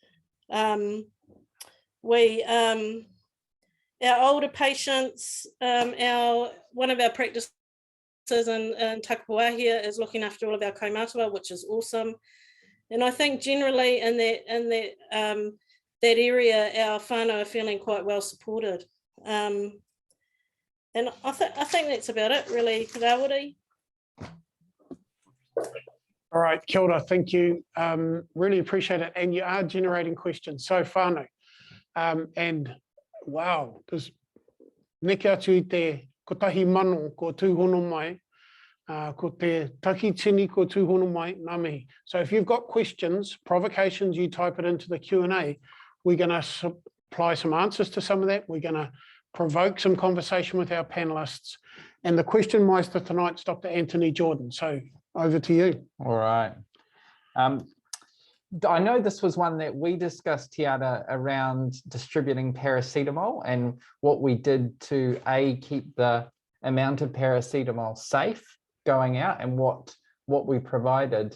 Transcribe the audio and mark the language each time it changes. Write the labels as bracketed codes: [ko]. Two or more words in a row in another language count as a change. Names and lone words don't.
[en] Our older patients, one of our practices in Takapuahia is looking after all of our kaumatua, which is awesome. And I think generally in that area, our whānau are feeling quite well supported. And I think that's about it, really, Rawiri. All right, [mi] kia ora, [en] thank you. Really appreciate it. And you are generating questions. So whānau. And wow, there's [mi] neke atu I te ko tahi mano ko tūhono mai, ko te taki tini ko tūhono mai, ngā mihi. [en] So if you've got questions, provocations, you type it into the Q&A. We're going to supply some answers to some of that. We're going to provoke some conversation with our panelists. And the question meister tonight's Dr. Anthony Jordan. So over to you. All right. I know this was one that we discussed, Teara, around distributing paracetamol and what we did to keep the amount of paracetamol safe going out and what we provided.